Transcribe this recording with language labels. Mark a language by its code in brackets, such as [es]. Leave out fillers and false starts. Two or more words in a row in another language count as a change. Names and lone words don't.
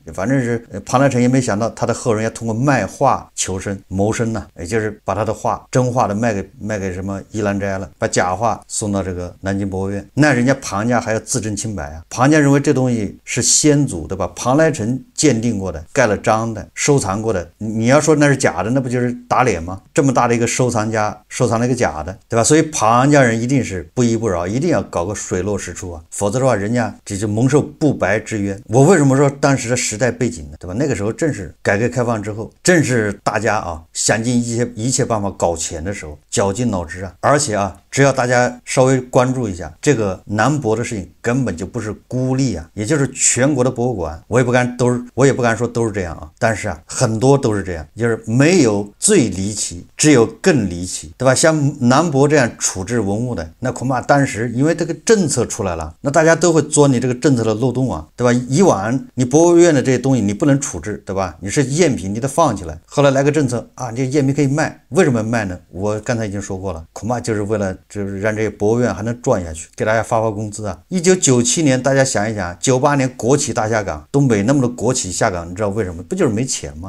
[zh] 反正是龐來臣也沒想到他的後人要通過賣畫求生謀生呢，也就是把他的畫真畫的賣給什麼一蘭齋了，把假畫送到這個南京博物院。那人家龐家還要自證清白啊， 龐家認為這東西是先祖，對吧？龐來臣鑑定過的，蓋了章的，收藏過的。你要說那是假的，那不就是打臉嗎？這麼大的一個收藏家，收藏了一個假的，对吧？所以龐家人一定是不依不饒，一定要搞個水落石出啊，否則的話，人家這就蒙受不白之冤。我為什麼說當時的時代背景呢？对吧？那個時候正是改革開放之後，正是大家啊想盡一切辦法搞錢的時候，絞盡腦汁啊。而且啊，只要大家稍微關注一下這個南博的事情，根本就不是孤立啊，也就是全國的博物館，我也不敢說都是這樣啊，但是啊，很多都是這樣，就是沒有最離奇，只有更離奇，对吧？像南博這樣處置文物的，那恐怕當時因為這個政策出來了，那大家都会钻你这個政策的漏洞啊，對吧？以往你博物院的這些東西你不能處置，對吧？你是贗品，你得放起来。後來來個政策啊，你贗品可以賣，為什麼賣呢？我剛才已經說過了，恐怕就是為了就是讓這些博物院還能賺下去，給大家發工資啊。1997年大家想一想，98年國企大下崗，東北那麼多國企下崗，你知道为什麼？不就是沒錢嗎？